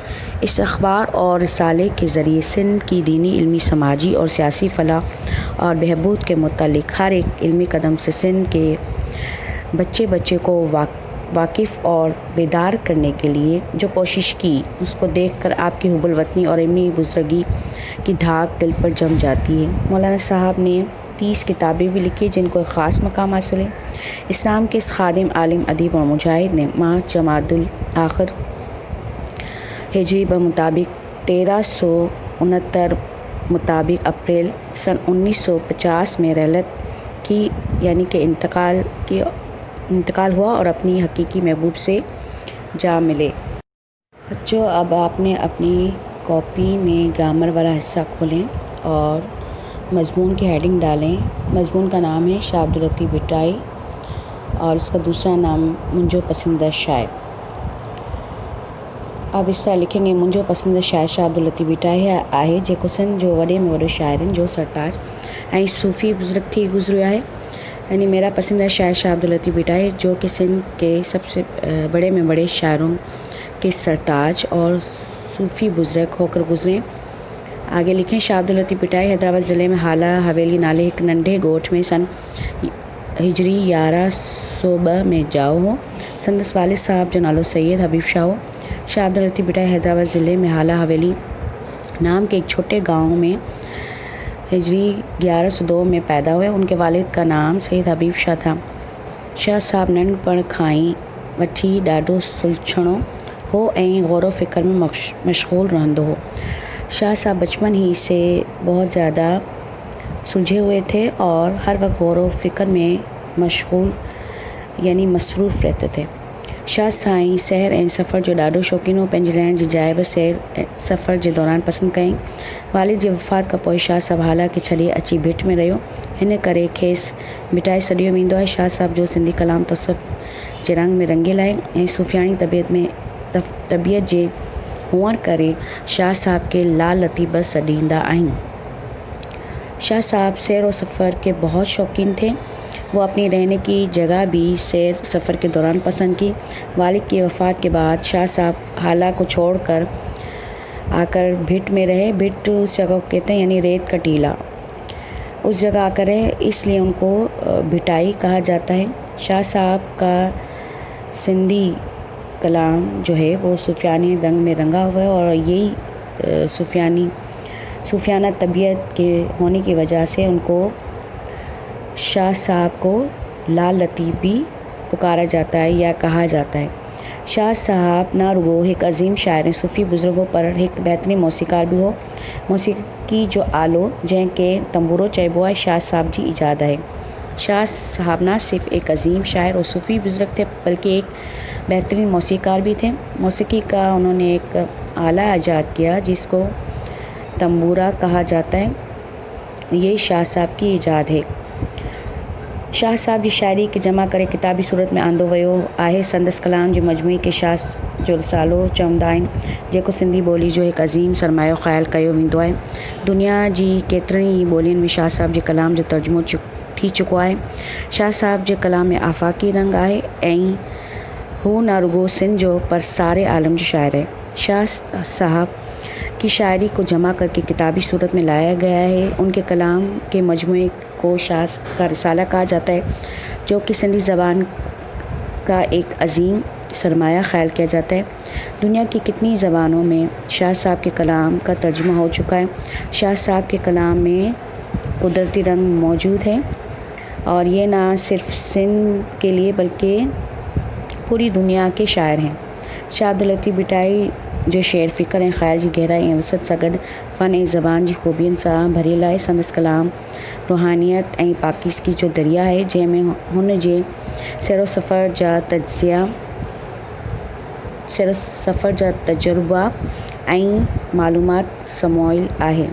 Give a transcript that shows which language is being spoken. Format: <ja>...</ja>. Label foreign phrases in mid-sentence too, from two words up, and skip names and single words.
<ur>اس اخبار اور رسالے کے ذریعے سندھ کی دینی، علمی، سماجی اور سیاسی فلاح اور بہبود کے متعلق ہر ایک علمی قدم سے سندھ کے بچے کو واقف اور بیدار کرنے کے لیے جو کوشش کی، اس کو دیکھ کر آپ کی حب الوطنی اور علمی بزرگی کی دھاک دل پر جم جاتی ہے. مولانا صاحب نے 30 کتابیں بھی لکھی، جن کو ایک خاص مقام حاصل ہے. اسلام کے اس خادم، عالم، ادیب اور مجاہد نے ماہ جمادالآخر ہجری مطابق 1369 مطابق اپریل سن 1950 میں رحلت کی، یعنی کہ انتقال ہوا اور اپنی حقیقی محبوب سے جا ملے. بچوں، اب آپ نے اپنی کاپی میں گرامر والا حصہ کھولیں اور مضمون کی ہیڈنگ ڈالیں. مضمون کا نام ہے شاہ عبداللطیف بھٹائی اور اس کا دوسرا نام</ur> <sd>मुंहिंजो पसंदीदा शायर।</sd> <ur>اب اس طرح لکھیں گے,</ur> <sd>मुंहिंजो पसंदीदा शायर शाह अब्दुल लतीफ़ भिटाई आहे, जेको सिंध जो वॾे में वॾो शाइर आहिनि, जो सरताज ऐं सूफ़ी बुज़ुर्ग थी गुज़रियो आहे।</sd> <ur>یعنی میرا پسندیدہ شاعر شاہ عبداللطیف بھٹائی, جو کہ سندھ کے سب سے بڑے میں بڑے شاعروں کے سرتاج اور صوفی بزرگ ہو کر گزرے. آگے لکھیں,</ur> <sd>शाह अब्दुल लतीफ़ भिटाई हैदराबाद ज़िले में हाला हवेली नाले हिकु नंढे ॻोठ में सन हिजरी 1102 में ॼाओ हो। संदसि वालिद साहब जो नालो सैयद हबीब शाह हो।</sd> <ur>شاہ عبداللطیف بھٹائی حیدرآباد ضلعے میں ہالا حویلی نام کے ایک چھوٹے گاؤں میں ہجری 1102 میں پیدا ہوئے. ان کے والد کا نام سید حبیب شاہ تھا.</ur> <sd>शाह साहब नंढपण खां ई वठी ॾाढो सुलझणो हो ऐं गौर फ़िक्र में मशगूल रहंदो हो।</sd> <ur>شاہ صاحب بچپن ہی سے بہت زیادہ سلجھے ہوئے تھے اور ہر وقت غور و فکر میں مشغول یعنی مصروف رہتے تھے.</ur> <sd>शाह साईं सैर ऐं सफ़र जो ॾाढो शौक़ीन हो। पंहिंजी रहण जी जाइ बि सैर ऐं सफ़र जे दौरान पसंदि कयईं। वालिद जी वफ़ात खां पोइ शाह साहब हाला खे छॾे अची भिट में रहियो। हिन करे खेसि भिटाई सॾियो वेंदो आहे। शाह साहब जो सिंधी कलाम तसव्वुफ़ जे रंग में रंगियल आहे ऐं सूफ़ियानी तबियत जे हुअण करे शाह साहब के लाल लतीफ़ बि सॾींदा आहिनि।</sd> <ur>شاہ صاحب سیر اور سفر کے بہت شوقین تھے. وہ اپنی رہنے کی جگہ بھی سیر سفر کے دوران پسند کی. والد کی وفات کے بعد شاہ صاحب ہالا کو چھوڑ کر آ کر بھٹ میں رہے. بھٹ اس جگہ کو کہتے ہیں یعنی ریت کا ٹیلا، اس جگہ آ کر رہے، اس لیے ان کو بھٹائی کہا جاتا ہے. شاہ صاحب کا سندھی کلام جو ہے وہ صوفیانی رنگ میں رنگا ہوا ہے اور یہی صوفیانہ طبیعت کے ہونے کی وجہ سے ان کو شاہ صاحب کو لال لطیف بھی پکارا جاتا ہے یا کہا جاتا ہے.</ur> <sd>शाह साहब ना रुगो एक अज़ीम शायर ऐं सूफ़ी बुज़ुर्ग हो पर एक बेहतरीन मौसीकार भी हो। मौसीकी जो आलो जंहिंखे तंबूरो चइबो आहे, शाह साहब जी इजाद आहे।</sd> <ur>شاہ صاحب نہ صرف ایک عظیم شاعر اور صوفی بزرگ تھے بلکہ ایک بہترین موسیقار بھی تھے. موسیقی کا انہوں نے ایک آلہ ایجاد کیا جس کو تنبورا کہا جاتا ہے. یہ شاہ صاحب کی ایجاد ہے.</ur> <sd>शाह साहब जी शाइरी खे जमा करे किताबी सूरत में आंदो वियो आहे। संदसि कलाम जे मजमूई खे शाह जो रिसालो चवंदा आहिनि, जेको सिंधी ॿोली जो हिकु अज़ीम सरमायो ख़्यालु कयो वेंदो आहे। दुनिया जी केतिरनि ई ॿोलियुनि में शाह साहब जे कलाम जो तर्जुमो थी चुको आहे। शाह साहब जे कलाम में आफ़ाक़ी रंग आहे ऐं हू न रुगो सिंध जो पर सारे आलम जो शाइर है।</sd> <ur>شاہ صاحب کی شاعری کو جمع کر کے کتابی صورت میں لایا گیا ہے. ان کے کلام کے مجموعے کو شاہ کا رسالہ کہا جاتا ہے، جو کہ سندھی زبان کا ایک عظیم سرمایہ خیال کیا جاتا ہے. دنیا کی کتنی زبانوں میں شاہ صاحب کے کلام کا ترجمہ ہو چکا ہے. شاہ صاحب کے کلام میں قدرتی رنگ موجود ہے اور یہ نہ صرف سندھ کے لیے بلکہ پوری دنیا کے شاعر ہیں.</ur> <sd>शाह अब्दुल लतीफ़ भिटाई जो शेर फ़िक्र ऐं ख़्याल जी गहराई ऐं वसत सां गॾु फ़न ऐं ज़बान जी ख़ूबियुनि सां भरियल आहे। संदसि कलाम रूहानियत ऐं पाकीज़गी जो दरिया आहे, जंहिंमें हुन जे सैर सफ़र जा तजुर्बा ऐं मालूमात समोइल आहे।</sd>